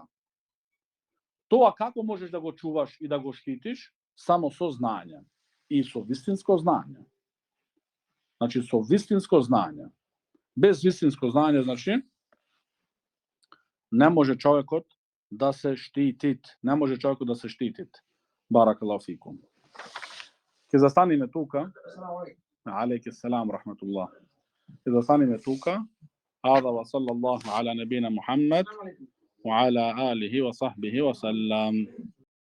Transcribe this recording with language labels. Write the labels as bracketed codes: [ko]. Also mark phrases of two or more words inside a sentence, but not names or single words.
[mk] Тоа како можеш да го чуваш и да го штитиш? Само со знаење. И со вистинско знаење. Значи, со вистинско знаење. Без вистинско знаење, значи, не може човекот да се штитит. Не може човекот да се штитит. [ar] بارك الله فيكم. [mk] Ќе застанеме тука. [ar] عليكم السلام رحمة الله. [mk] Ќе застанеме тука. [ar] هذا وصلى الله على نبينا محمد وعلى آله وصحبه وسلم.